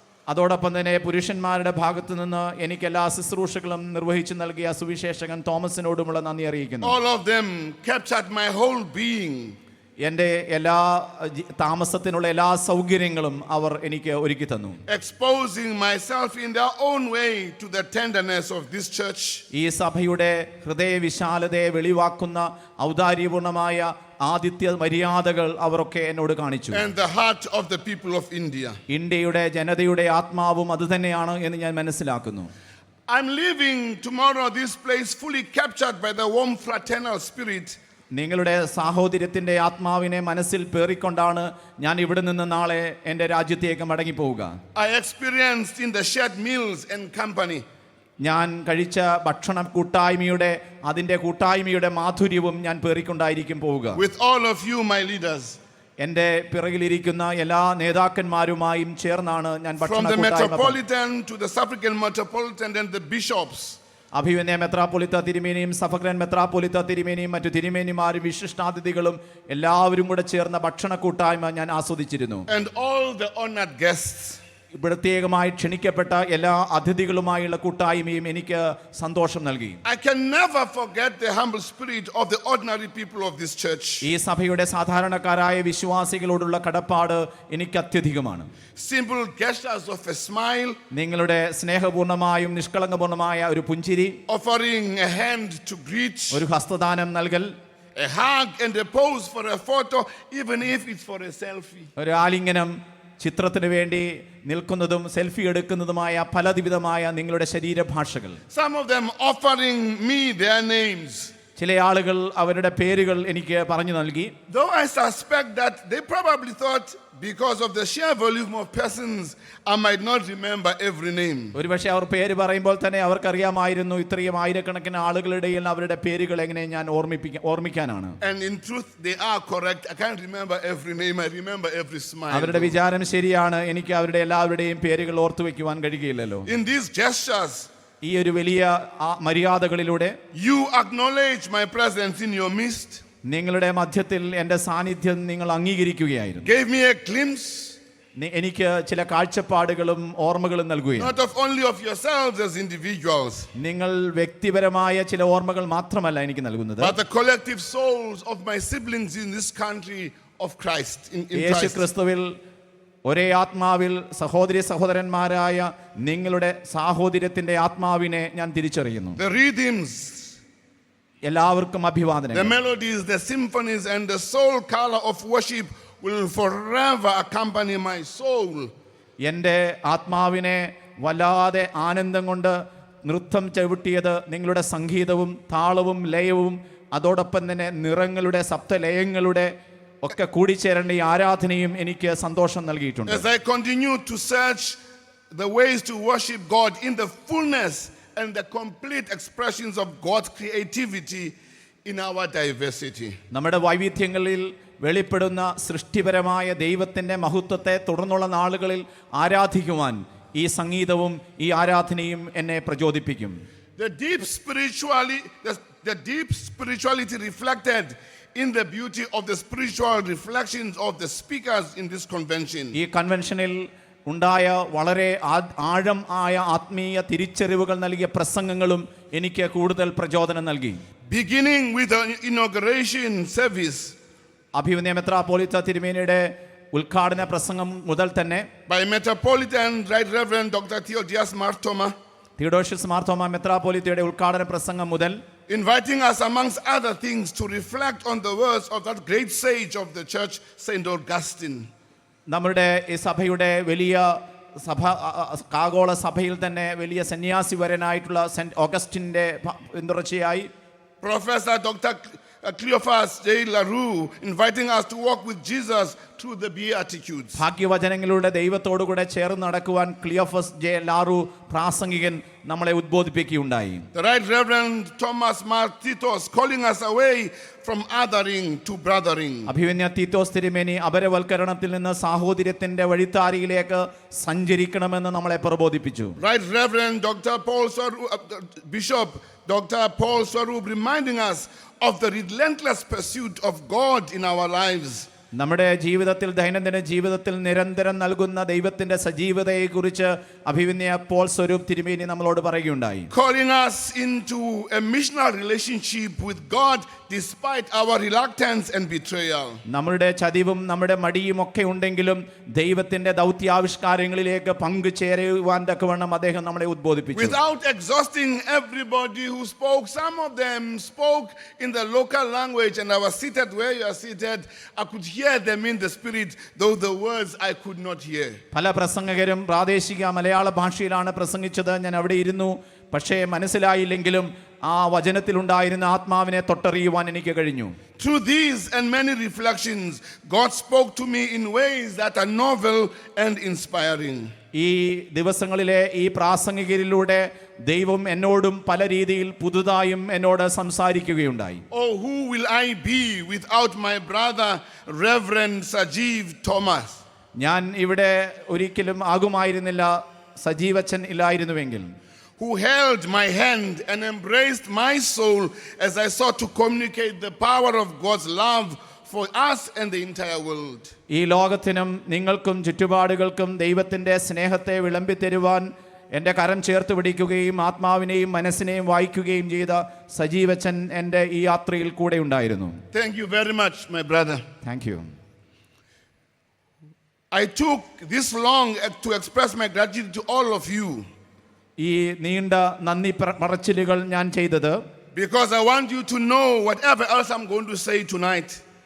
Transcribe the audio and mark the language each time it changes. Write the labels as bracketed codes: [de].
[ml] അതോടൊപ്പം തന്നെ പുരുഷന്മാരുടെ ഭാഗത്തു നിന്ന് എനിക്ക് എല്ലാ ശുശ്രൂഷകളും നിർവഹിച്ചു നൽകിയ സുവിശേഷകൻ തോമസിനോടുമുള്ള നന്ദി അറിയിക്കുന്നു. [en] All of them captured my whole being. [ml] എൻ്റെ എല്ലാ താമസത്തിനുള്ള എല്ലാ സൗകര്യങ്ങളും അവർ എനിക്ക് ഒരുക്കി തന്നു. [en] Exposing myself in their own way to the tenderness of this church. [ml] ഈ സഭയുടെ ഹൃദയവിശാലതയെ വെളിവാക്കുന്ന ഔദാര്യപൂർണമായ ആതിഥ്യ മര്യാദകൾ അവരൊക്കെ എന്നോട് കാണിച്ചു. [en] And the heart of the people of India. [ml] ഇന്ത്യയുടെ ജനതയുടെ ആത്മാവും അതുതന്നെയാണ് എന്ന് ഞാൻ മനസ്സിലാക്കുന്നു. [en] I'm leaving tomorrow this place fully captured by the warm fraternal spirit. [ml] നിങ്ങളുടെ സാഹോദര്യത്തിന്റെ ആത്മാവിനെ മനസ്സിൽ പേറിക്കൊണ്ടാണ് ഞാൻ ഇവിടെ നിന്ന് നാളെ എൻ്റെ രാജ്യത്തേക്ക് മടങ്ങിപ്പോവുക. [en] I experienced in the shared meals and company. [ml] ഞാൻ കഴിച്ച ഭക്ഷണ കൂട്ടായ്മയുടെ മാധുര്യവും ഞാൻ പേറിക്കൊണ്ടായിരിക്കും പോവുക. [en] With all of you, my leaders. [ml] എൻ്റെ പിറകിലിരിക്കുന്ന എല്ലാ നേതാക്കന്മാരുമായും ചേർന്നാണ് ഞാൻ [en] From the metropolitan to the African metropolitan and the bishops. [ml] അഭിവന്യ മെത്രാപ്പൊലിത്ത തിരുമേനിയും സഫഗ്രൻ മെത്രാപ്പൊലിത്ത തിരുമേനിയും മറ്റു തിരുമേനിമാരും വിശിഷ്ടാതിഥികളും എല്ലാവരും കൂടെ ചേർന്ന ഭക്ഷണ കൂട്ടായ്മ ഞാൻ ആസ്വദിച്ചിരുന്നു. [en] And all the honored guests. [ml] പ്രത്യേകമായി ക്ഷണിക്കപ്പെട്ട എല്ലാ അതിഥികളുമായുള്ള കൂട്ടായ്മയും എനിക്ക് സന്തോഷം നൽകി. [en] I can never forget the humble spirit of the ordinary people of this church. [ml] ഈ സഭയുടെ സാധാരണക്കാരായ വിശ്വാസികളോടുള്ള കടപ്പാട് എനിക്ക് അത്യധികമാണ്. [en] Simple gestures of a smile. [ml] നിങ്ങളുടെ സ്നേഹപൂർണമായും നിഷ്കളങ്കപൂർണമായ ഒരു പുഞ്ചിരി, [en] offering a hand to greet, [ml] ഒരു ഹസ്തദാനം നൽകൽ, [en] a hug and a pose for a photo, even if it's for a selfie. [ml] ഒരു ആലിംഗനം, ചിത്രത്തിന് വേണ്ടി നിൽക്കുന്നതും സെൽഫി എടുക്കുന്നതുമായ പലവിധമായ നിങ്ങളുടെ ശരീരഭാഷകൾ. [en] Some of them offering me their names. [ml] ചില ആളുകൾ അവരുടെ പേരുകൾ എനിക്ക് പറഞ്ഞു നൽകി. [en] Though I suspect that they probably thought because of the sheer volume of persons I might not remember every name. [ml] ഒരുപക്ഷെ അവർ പേര് പറയുമ്പോൾ തന്നെ അവർക്കറിയാമായിരുന്നു ഇത്രയും ആയിരക്കണക്കിന് ആളുകളുടെ അവരുടെ പേരുകൾ എങ്ങനെ ഞാൻ ഓർമ്മിക്കാനാണ്. [en] And in truth they are correct. I can't remember every name. I remember every smile. [ml] അവരുടെ വിചാരം ശരിയാണ്. എനിക്ക് അവരുടെ എല്ലാവരുടെയും പേരുകൾ ഓർത്തു വെക്കുവാൻ കഴിയുകയില്ലല്ലോ. [en] In these gestures, [ml] ഈ ഒരു വലിയ മര്യാദകളിലൂടെ [en] you acknowledge my presence in your midst. [ml] നിങ്ങളുടെ മധ്യത്തിൽ എൻ്റെ സാന്നിധ്യം നിങ്ങൾ അംഗീകരിക്കുകയായിരുന്നു. [en] Gave me a glimpse [ml] എനിക്ക് ചില കാഴ്ചപ്പാടുകളും ഓർമ്മകളും നൽകുകയും [en] not only of yourselves as individuals, [ml] നിങ്ങൾ വ്യക്തിപരമായ ചില ഓർമ്മകൾ മാത്രമല്ല എനിക്ക് നൽകുന്നത്, [en] but the collective souls of my siblings in this country of Christ. In [ml] Yeshu [en] Christ. [ml] ക്രിസ്തുവിൽ ഒരേ ആത്മാവിൽ സഹോദരി സഹോദരന്മാരായ നിങ്ങളുടെ സാഹോദര്യത്തിന്റെ ആത്മാവിനെ ഞാൻ തിരിച്ചറിയുന്നു. [en] The rhythms, [ml] എല്ലാവർക്കും [en] the [ml] അഭിവാദനം. [en] melodies, the symphonies, and the soul color of worship will forever accompany my soul. [ml] എൻ്റെ ആത്മാവിനെ വല്ലാതെ ആനന്ദം കൊണ്ട് നൃത്തം ചവിട്ടിയത് നിങ്ങളുടെ സംഗീതവും താളവും ലയവും അതോടൊപ്പം തന്നെ നിറങ്ങളുടെ സപ്തലയങ്ങളുടെ ഒക്കെ കൂടിച്ചേരേണ്ട ഈ ആരാധനയും എനിക്ക് സന്തോഷം നൽകിയിട്ടുണ്ട്. [en] As I continue to search the ways to worship God in the fullness and the complete expressions of God's creativity in our diversity. [ml] നമ്മുടെ വൈവിധ്യങ്ങളിൽ വെളിപ്പെടുന്ന സൃഷ്ടിപരമായ ദൈവത്തിൻ്റെ മഹത്വത്തെ തുടർന്നുള്ള നാളുകളിൽ ആരാധിക്കുവാൻ ഈ സംഗീതവും ഈ ആരാധനയും എന്നെ പ്രചോദിപ്പിക്കും. [en] The deep spirituality reflected in the beauty of the spiritual reflections of the speakers in this convention. [ml] ഈ കൺവെൻഷനിൽ ഉണ്ടായ വളരെ ആഴം ആയ ആത്മീയ തിരിച്ചറിവുകൾ നൽകിയ പ്രസംഗങ്ങളും എനിക്ക് കൂടുതൽ പ്രചോദനം നൽകി. [en] Beginning with the inauguration service [ml] അഭിവന്യ മെത്രാപ്പോലീത്ത തിരുമേനിയുടെ ഉദ്ഘാടന പ്രസംഗം മുതൽ തന്നെ [en] by Metropolitan Right Reverend Dr. Theodias Martoma, [ml] Theodosius Marthoma മെത്രാപ്പോലീത്തയുടെ ഉദ്ഘാടന പ്രസംഗം മുതൽ [en] inviting us amongst other things to reflect on the words of that great sage of the church, Saint Augustine. [ml] നമ്മുടെ ഈ സഭയുടെ വലിയ സഭ കാഗോള സഭയിൽ തന്നെ വലിയ സന്യാസിവരനായിട്ടുള്ള saint ഓഗസ്റ്റിന്റെ പിന്തുടർച്ചയായി Professor Dr. [en] Cleophas J. LaRue inviting us to walk with Jesus through the Beatitudes. [ml] ഭാഗ്യവചനങ്ങളുടെ ദൈവത്തോടുകൂടെ ചേർന്ന് നടക്കുവാൻ ക്ലിയോഫസ് ജെ ലാറു പ്രാസംഗികൻ നമ്മളെ ഉദ്ബോധിപ്പിക്കുകയുണ്ടായി. [en] The Right Reverend Thomas Mar Titos calling us away from othering to brothering. [ml] അഭിവന്യ തീത്തോസ് തിരുമേനി അപരവൽക്കരണത്തിൽ നിന്ന് സാഹോദര്യത്തിന്റെ വഴിത്താരിയിലേക്ക് സഞ്ചരിക്കണമെന്ന് നമ്മളെ പ്രബോധിപ്പിച്ചു. [en] Right Reverend Dr. Paul Swarup, Bishop Dr. Paul Swarup reminding us of the relentless pursuit of God in our lives. [ml] നമ്മുടെ ജീവിതത്തിൽ ദൈനംദിന ജീവിതത്തിൽ നിരന്തരം നൽകുന്ന ദൈവത്തിന്റെ സജീവതയെക്കുറിച്ച് അഭിവന്യ പോൾ സ്വരൂപ് തിരുമേനി നമ്മളോട് പറയുകയുണ്ടായി. [en] Calling us into a missional relationship with God despite our reluctance and betrayal. [ml] നമ്മുടെ ചതിവും നമ്മുടെ മടിയും ഒക്കെ ഉണ്ടെങ്കിലും ദൈവത്തിന്റെ ദൗത്യാവിഷ്കാരങ്ങളിലേക്ക് പങ്കുചേരുവാൻ തക്കവണ്ണം അദ്ദേഹം നമ്മളെ ഉദ്ബോധിപ്പിച്ചു. [en] Without exhausting everybody who spoke, some of them spoke in the local language and I was seated where you are seated. I could hear them in the spirit, though the words I could not hear. [ml] പല പ്രസംഗകരും പ്രാദേശിക മലയാള ഭാഷയിലാണ് പ്രസംഗിച്ചത്. ഞാൻ അവിടെ ഇരുന്നു, പക്ഷേ മനസ്സിലായില്ലെങ്കിലും ആ വചനത്തിലുണ്ടായിരുന്ന ആത്മാവിനെ തൊട്ടറിയുവാൻ എനിക്ക് കഴിഞ്ഞു. [en] Through these and many reflections, God spoke to me in ways that are novel and inspiring. [ml] ഈ ദിവസങ്ങളിലെ ഈ പ്രാസംഗികരിലൂടെ ദൈവം എന്നോടും പല രീതിയിൽ പുതുതായും എന്നോട് സംസാരിക്കുകയുണ്ടായി. [en] Oh, who will I be without my brother Reverend Sajeev Thomas? [ml] ഞാൻ ഇവിടെ ഒരിക്കലും ആകുമായിരുന്നില്ല സജീവച്ചൻ ഇല്ലായിരുന്നുവെങ്കിൽ. [en] Who held my hand and embraced my soul as I sought to communicate the power of God's love for us and the entire world. [ml] ഈ ലോകത്തിനും നിങ്ങൾക്കും ചുറ്റുപാടുകൾക്കും ദൈവത്തിന്റെ സ്നേഹത്തെ വിളമ്പിത്തരുവാൻ എൻ്റെ കരം ചേർത്ത് പിടിക്കുകയും ആത്മാവിനെയും മനസ്സിനെയും വായിക്കുകയും ചെയ്ത സജീവച്ചൻ എൻ്റെ ഈ യാത്രയിൽ കൂടെ ഉണ്ടായിരുന്നു. [en] Thank you very much, my brother. Thank you. I took this long to express my gratitude to all of you. [ml] ഈ നീണ്ട നന്ദി പറച്ചിലുകൾ ഞാൻ ചെയ്തത് [en] because I want you to know whatever else I'm going to say tonight.